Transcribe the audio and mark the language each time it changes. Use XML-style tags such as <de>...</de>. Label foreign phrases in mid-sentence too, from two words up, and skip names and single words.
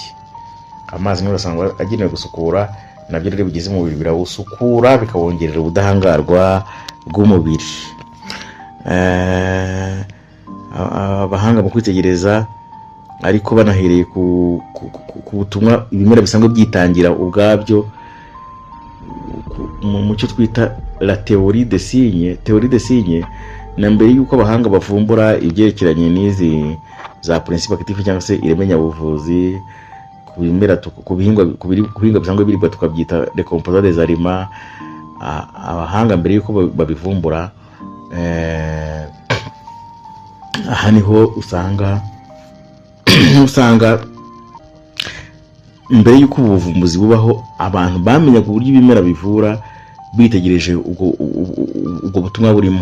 <rw>Amazi niyo usanga agenewe gusukura, nabyo rero bigize umubiri birawusukura bikawongerera ubudahangarwa bw'umubiri. Abahanga mu kwitegereza ariko banahereye ku butumwa ibimera bisanzwe byitangira ubwabyo mu cyo twita</rw> <fr>la théorie des signes,</fr> <rw>na mbere yuko abahanga bavumbura ibyerekeranye n'izi za</rw> <fr>principe actifs</fr> <rw>cyangwa se iremenya buvuzi ku bimera ku bihinga bisanzwe biribwa tukabyita</rw> <fr>les composants des aliments.</fr> <rw>Abahanga mbere yuko babivumbura aha niho usanga mbere yuko ubuvumbuzi bubaho abantu bamenyaga uburyo ibimera bivura bitegereje ubwo butumwa burimo.</rw>